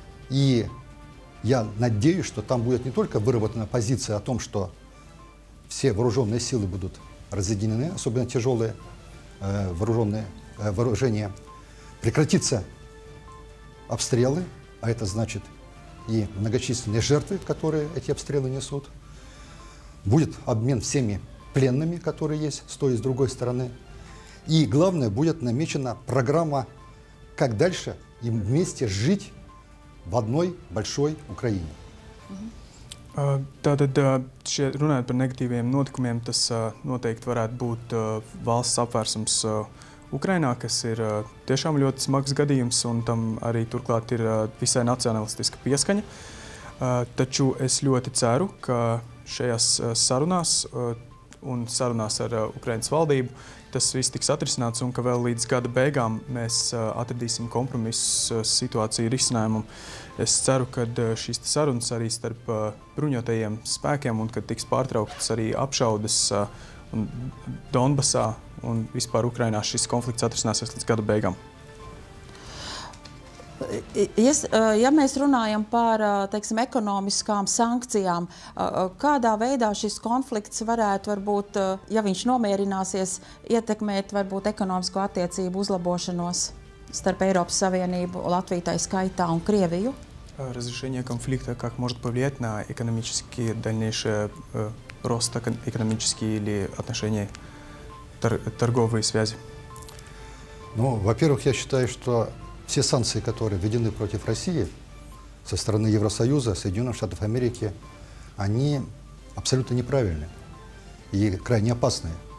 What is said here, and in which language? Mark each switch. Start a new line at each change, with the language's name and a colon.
Russian: И я надеюсь, что там будет не только выработана позиция о том, что все вооруженные силы будут разъединены, особенно тяжелые вооружения, прекратятся обстрелы, а это значит и многочисленные жертвы, которые эти обстрелы несут. Будет обмен всеми пленными, которые есть с той и с другой стороны. И главное, будет намечена программа, как дальше им вместе жить в одной большой Украине.
Latvian: Tātad, runājot par negatīviem notikumiem, tas noteikti varētu būt valsts apvērsums Ukrainā, kas ir tiešām ļoti smags gadījums, un tam arī turklāt ir visai nacionalistiska pieskaņa. Taču es ļoti ceru, ka šajās sarunās un sarunās ar Ukrainas valdību tas viss tiks atrisināts un ka vēl līdz gada beigām mēs atradīsim kompromisu situāciju risinājumu. Es ceru, ka šīs sarunas arī starp bruņotajiem spēkiem un kad tiks pārtrauktas arī apšaudes Donbasā un vispār Ukrainā šis konflikts atrisināsies līdz gada beigām. Ja mēs runājam par, teiksim, ekonomiskām sankcijām, kādā veidā šis konflikts varētu, varbūt, ja viņš nomierināsies, ietekmēt, varbūt, ekonomisko attiecību uzlabošanos starp Eiropas Savienību, Latviju tai skaitā un Krieviju?
Russian: Разрешение конфликта как может повлиять на экономические, дальнейший рост экономические или отношения, торговые связи? Ну, во-первых, я считаю, что все санкции, которые введены против России со стороны Евросоюза, Соединенных Штатов Америки, они абсолютно неправильные и крайне опасные.